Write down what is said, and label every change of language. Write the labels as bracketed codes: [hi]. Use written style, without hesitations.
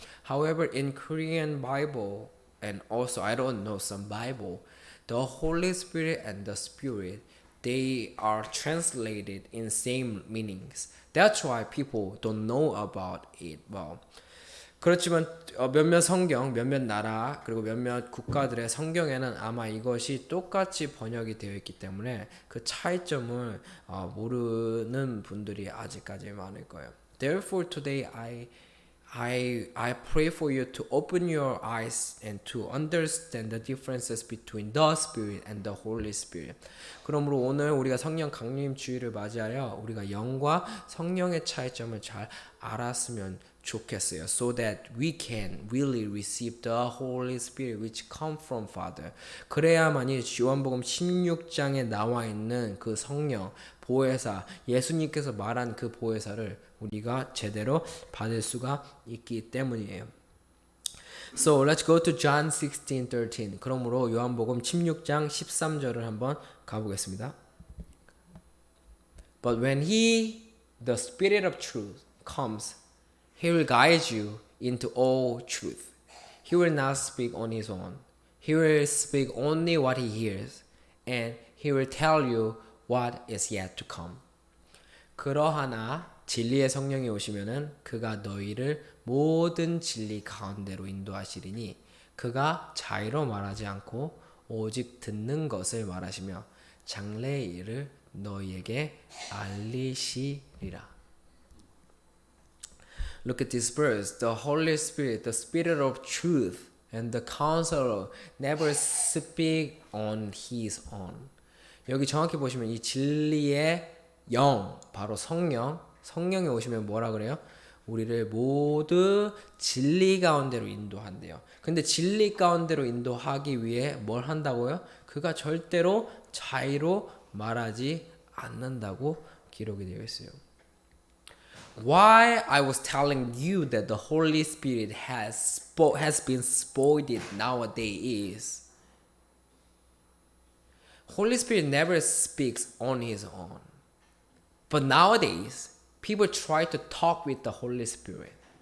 [en] However, in Korean Bible and also I don't know some Bible, the Holy Spirit and the Spirit, they are translated in same meanings. That's why people don't know about it well. [ko] 그렇지만 몇몇 성경, 몇몇 나라 그리고 몇몇 국가들의 성경에는 아마 이것이 똑같이 번역이 되어 있기 때문에 그 차이점을 모르는 분들이 아직까지 많을 거예요. [en] Therefore today I pray for you to open your eyes and to understand the differences between the Spirit and the Holy Spirit. [ko] 그러므로 오늘 우리가 성령 강림 주일을 맞이하여 우리가 영과 성령의 차이점을 잘 알았으면 좋겠어요. [en] So that we can really receive the Holy Spirit which come from Father. [ko] 그래야만이 요한복음 16장에 나와 있는 그 성령 보혜사, 예수님께서 말한 그 보혜사를 우리가 제대로 받을 수가 있기 때문이에요. [en] So let's go to John 16:13. [ko] 그러므로 요한복음 16장 13절을 한번 가보겠습니다. [en] But when he, the Spirit of truth, comes, he will guide you into all truth. He will not speak on his own. He will speak only what he hears, and he will tell you what is yet to come. [ko] 그러하나 진리의 성령이 오시면은 그가 너희를 모든 진리 가운데로 인도하시리니 그가 자의로 말하지 않고 오직 듣는 것을 말하시며 장래의 일을 너희에게 알리시리라. [en] Look at this verse. The Holy Spirit, the Spirit of truth, and the Counselor never speak on his own. [ko] 여기 정확히 보시면 이 진리의 영, 바로 성령이 오시면 뭐라 그래요? 우리를 모두 진리 가운데로 인도한대요. 근데 진리 가운데로 인도하기 위해 뭘 한다고요? 그가 절대로 자의로 말하지 않는다고 기록이 되어 있어요. [en] Why I was telling you that the Holy Spirit has been spoiled nowadays is Holy Spirit never speaks on his own. But nowadays, people try to talk with the Holy Spirit.